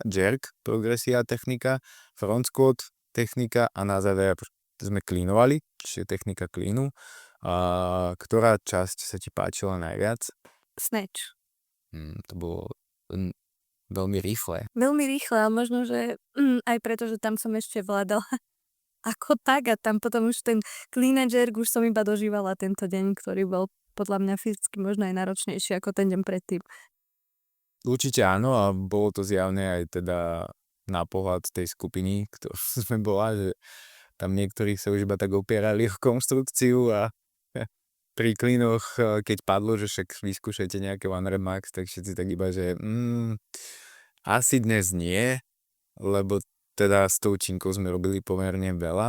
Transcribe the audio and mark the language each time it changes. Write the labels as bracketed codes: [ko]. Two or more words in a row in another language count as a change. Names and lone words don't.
[sk] Jerk, progresia a technika. [en] Front squat, [sk] technika a na záver sme cleanovali, čiže technika cleanu. A ktorá časť sa ti páčila najviac? Snatch. To bolo veľmi rýchle. Veľmi rýchle, ale možno, že aj preto, že tam som ešte vládala ako tak a tam potom už ten [en] clean and jerk [sk] už som iba dožívala tento deň, ktorý bol podľa mňa fyzicky možno aj náročnejší ako ten deň predtým. Určite áno a bolo to zjavné aj teda na pohľad tej skupiny, ktorú sme bola, že tam niektorí sa už iba tak opierali o konštrukciu a pri klínoch, keď padlo, že však vyskúšajte nejaké [en] One Rep Max, [sk] tak všetci tak iba, že asi dnes nie, lebo teda s tou činkou sme robili pomerne veľa.